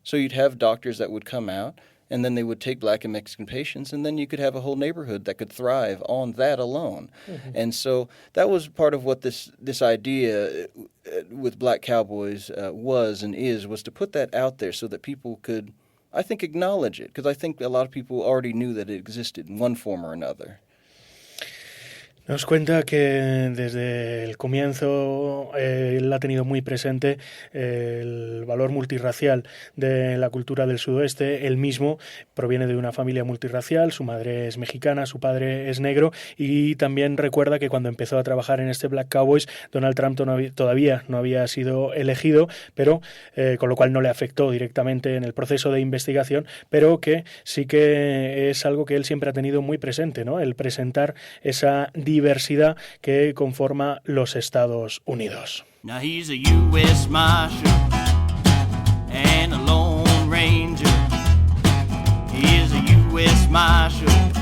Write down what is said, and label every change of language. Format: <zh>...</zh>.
<en>So you'd have doctors that would come out and then they would take black and Mexican patients, and then you could have a whole neighborhood that could thrive on that alone. And so that was part of what this idea with Black Cowboys was and was to put that out there so that people could, I think, acknowledge it, because I think a lot of people already knew that it existed in one form or another.</en> <es>Nos cuenta que desde el comienzo él ha tenido muy presente el valor multirracial de la cultura del sudoeste. Él mismo proviene de una familia multirracial, su madre es mexicana, su padre es negro, y también recuerda que cuando empezó a trabajar en este Black Cowboys, Donald Trump todavía no había sido elegido, pero con lo cual no le afectó directamente en el proceso de investigación, pero que sí que es algo que él siempre ha tenido muy presente, ¿no? El presentar esa diversidad que conforma los Estados Unidos.</es> <en>Now he's a U.S. Marshal and a Lone Ranger. He is a U.S. Marshal</en>